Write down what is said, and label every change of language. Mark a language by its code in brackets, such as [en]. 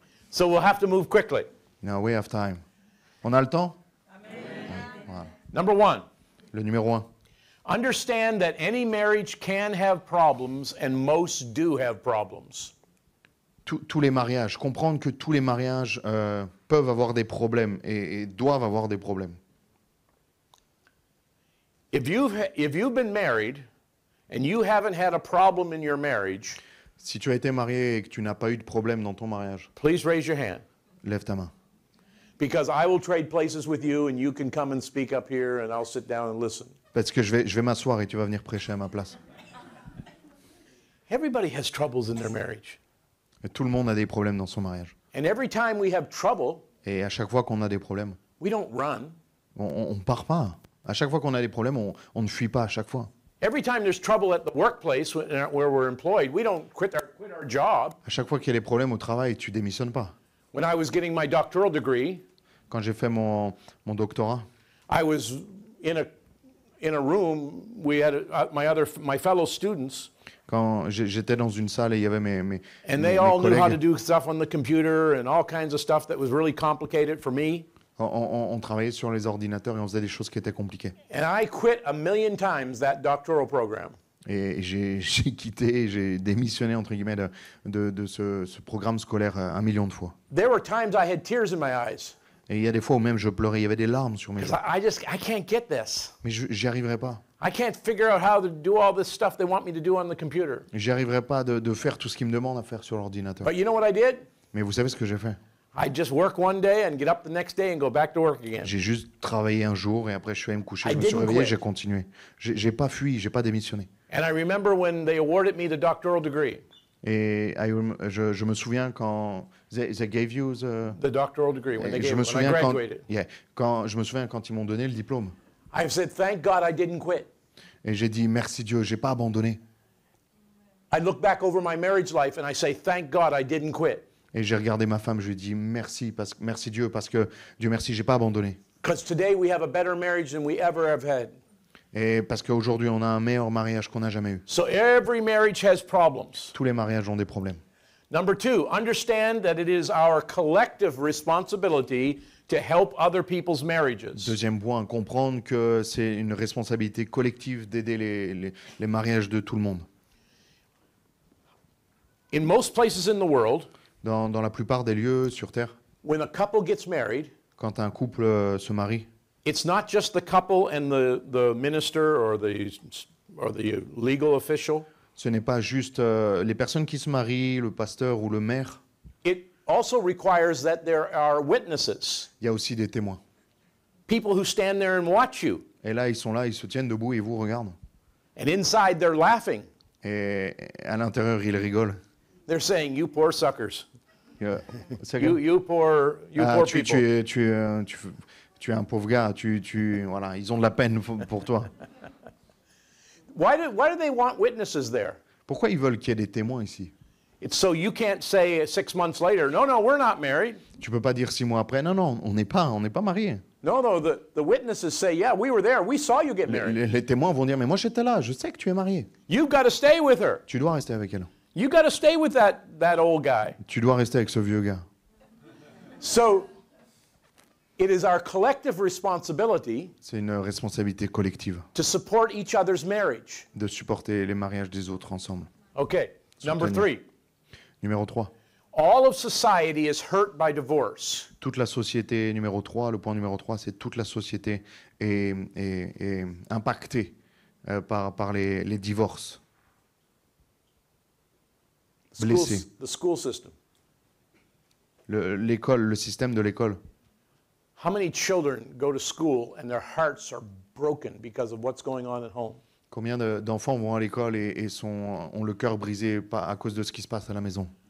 [en] So we'll have to move quickly. No, we have time. [fr] On a le temps? Voilà. [en] Number 1, [fr] Le numéro 1. [en] understand that any marriage can have problems and most do have problems. [fr] Tous les mariages. Comprendre que tous les mariages peuvent avoir des problèmes et doivent avoir des problèmes. [en] If you've been married and you haven't had a problem in your marriage, [fr] Si tu as été marié et que tu n'as pas eu de problème dans ton mariage, [en] please raise your hand. [fr] lève ta main. [en] Because I will trade places with you and you can come and speak up here and I'll sit down and listen. [fr] Parce que je vais m'asseoir et tu vas venir prêcher à ma place. [en] Everybody has troubles in their marriage. [fr] Et tout le monde a des problèmes dans son mariage. [en] And every time we have trouble, [fr] Et à chaque fois qu'on a des problèmes, [en] we don't run. [fr] on ne part pas. À chaque fois qu'on a des problèmes, on ne fuit pas à chaque fois. [en] Every time there's trouble at the workplace where we're employed, we don't quit our job. [fr] À chaque fois qu'il y a des problèmes au travail, tu démissionnes pas. [en] When I was getting my doctoral degree, [fr] Quand j'ai fait mon doctorat, [en] I was in a room, we had my fellow students, [fr] Quand j'étais dans une salle et il y avait mes [en] and they all knew how to [fr] collègues, [en] do stuff on the computer and all kinds of stuff that was really complicated for me. [fr] on travaillait sur les ordinateurs et on faisait des choses qui étaient compliquées. [en] And I quit a million times that doctoral program. [fr] Et j'ai quitté, j'ai démissionné, entre guillemets, de ce programme scolaire 1 million de fois. [en] There were times I had tears in my eyes. [fr] Et il y a des fois où même je pleurais, il y avait des larmes sur mes yeux. [en] I can't get this. [fr] Mais j'y arriverai pas. [en] I can't figure out how to do all this stuff they want me to do on the computer. [fr] J'y arriverai pas de faire tout ce qu'ils me demandent à faire sur l'ordinateur. [en] But you know what I did? [fr] Mais vous savez ce que j'ai fait? [en] I'd just work one day and get up the next day and go back to work again. [fr] J'ai juste travaillé un jour et après je suis allé me coucher. [en] I [fr] Je me suis [en] didn't [fr] réveillé, [en] quit. [fr] j'ai continué. J'ai pas fui, j'ai pas démissionné. [en] And I remember when they awarded me the doctoral degree, [fr] Et je me souviens quand [en] they gave you the doctoral degree, when they [fr] je [en] gave me it, when I [fr] souviens [en] graduated. [fr] je me souviens quand ils m'ont donné le diplôme. [en] I said, thank God I didn't quit. [fr] Et j'ai dit merci Dieu, j'ai pas abandonné. [en] I look back over my marriage life and I say, thank God I didn't quit. [fr] Et j'ai regardé ma femme, je lui ai dit merci Dieu parce que Dieu merci, j'ai pas abandonné. [en] Because today we have a better marriage than we ever have had. [fr] Et parce qu'aujourd'hui on a un meilleur mariage qu'on n'a jamais eu. [en] So every marriage has problems. [fr] Tous les mariages ont des problèmes. [en] Number two, understand that it is our collective responsibility to help other people's marriages. [fr] Deuxième point, comprendre que c'est une responsabilité collective d'aider les mariages de tout le monde. [en] In most places in the world, [fr] Dans la plupart des lieux sur Terre, [en] when a couple gets married, [fr] quand un couple se marie, [en] it's not just the couple and the minister or the legal official. [fr] ce n'est pas juste les personnes qui se marient, le pasteur ou le maire. [en] It also requires that there are witnesses, [fr] Il y a aussi des témoins. [en] people who stand there and watch you. [fr] Et là, ils sont là, ils se tiennent debout et ils vous regardent. [en] And inside, they're laughing. [fr] Et à l'intérieur, ils rigolent. [en] They're saying, you poor suckers. [fr] C'est [en] You poor [fr] tu [en] people. [fr] es un pauvre gars, voilà, ils ont de la peine pour toi. [en] Why do they want witnesses there? [fr] Pourquoi ils veulent qu'il y ait des témoins ici? [en] It's so you can't say 6 months later, no, we're not married. [fr] Tu peux pas dire 6 mois après, non, on n'est pas mariés. [en] No, the witnesses say, yeah, we were there. We saw you get married. [fr] Les témoins vont dire, mais moi j'étais là, je sais que tu es marié. [en] You've got to stay with her. [fr] Tu dois rester avec elle. [en] You got to stay with that old guy. [fr] Tu dois rester avec ce vieux gars. [en] So it is our collective responsibility [fr] C'est une responsabilité collective [en] to support each other's marriage. [fr] de supporter les mariages des autres ensemble. [en] Okay, number [fr] Soutenir. [en] 3. [fr] Numéro 3. [en] All of society is hurt by divorce. [fr] Toute la société, numéro 3, le point numéro 3, c'est toute la société est impactée par les divorces. Blessé. [en] The school system. [fr] L'école, le système de l'école. [en] How many children go to school and their hearts are broken because of what's going on at home? [fr] Combien d'enfants vont à l'école et ont le cœur brisé à cause de ce qui se passe à la maison?